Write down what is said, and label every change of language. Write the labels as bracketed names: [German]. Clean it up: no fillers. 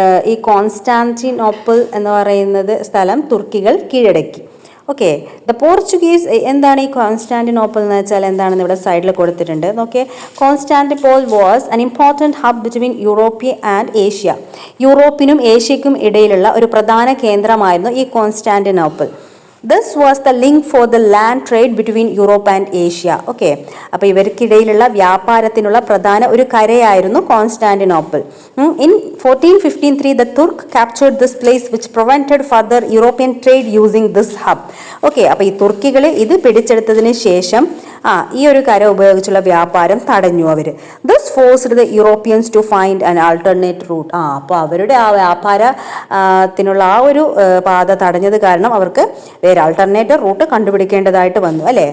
[Malayalam] ഈ കോൺസ്റ്റാന്റിനോപ്പിൾ എന്ന് പറയുന്നത് സ്ഥലം തുർക്കികൾ കീഴടക്കി. Okay, the Portuguese. എന്താണ് ഈ കോൺസ്റ്റാന്റിനോപ്പിൾ എന്ന് വെച്ചാൽ എന്താണെന്ന് ഇവിടെ സൈഡിൽ കൊടുത്തിട്ടുണ്ട്. [English] Okay, Constantinople was an important hub between Europe and Asia. [Malayalam] യൂറോപ്പിനും ഏഷ്യയ്ക്കും ഇടയിലുള്ള ഒരു പ്രധാന കേന്ദ്രമായിരുന്നു ഈ Constantinople. [English] This was the link for the land trade between Europe and Asia. [Malayalam] Okay, അപ്പോൾ ഇവർക്കിടയിലുള്ള വ്യാപാരത്തിനുള്ള പ്രധാന ഒരു കരയായിരുന്നു Constantinople. [English] In 1453 the Turk captured this place which prevented further European trade using this hub. [Malayalam] Okay, അപ്പോൾ ഈ തുർക്കികൾ ഇത് പിടിച്ചെടുത്തതിന് ശേഷം ഈ ഒരു കര ഉപയോഗിച്ചുള്ള വ്യാപാരം തടഞ്ഞു അവർ. [English] This forced the Europeans to find an alternate route. [Malayalam] അപ്പോൾ അവരുടെ ആ വ്യാപാരത്തിനുള്ള ആ ഒരു പാത തടഞ്ഞത് കാരണം അവർക്ക് വേറെ ആൾട്ടർനേറ്റീവ് റൂട്ട് കണ്ടുപിടിക്കേണ്ടതായിട്ട് വന്നു അല്ലേ.